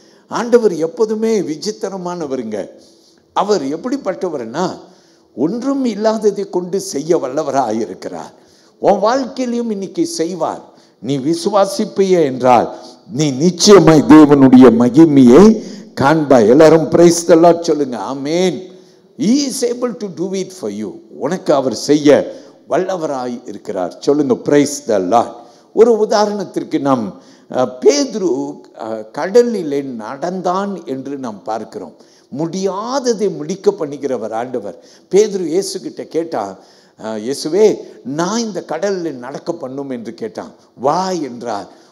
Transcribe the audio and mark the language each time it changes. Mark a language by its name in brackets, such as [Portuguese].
[Tamil] ஆண்டவர் எப்போதுமே விசித்திரமானவருங்க. அவர் எப்படிப்பட்டவர்னா, ஒன்றும் இல்லாததை கொண்டு செய்ய வல்லவராக இருக்கிறார். உன் வாழ்க்கையிலையும் இன்னைக்கு செய்வார். நீ விசுவாசிப்பையே என்றால் நீ நிச்சயமாய் தேவனுடைய மகிமையை காண்பாய். எல்லாரும் பிரைஸ் தி லார்ட் சொல்லுங்க. ஆமென். [English] He is able to do it for you. [Tamil] உனக்கு அவர் செய்ய வல்லவராய் இருக்கிறார். சொல்லுங்க, பிரைஸ் த லார்ட். ஒரு உதாரணத்திற்கு நாம் பேதுரு கடலிலே நடந்தான் என்று நாம் பார்க்கிறோம். முடியாததை முடிக்க பண்ணிக்கிறவர் ஆண்டவர். பேதுரு இயேசு கிட்ட கேட்டான், இயேசுவே நான் இந்த கடலில் நடக்க பண்ணும் என்று கேட்டான். வா என்றார்.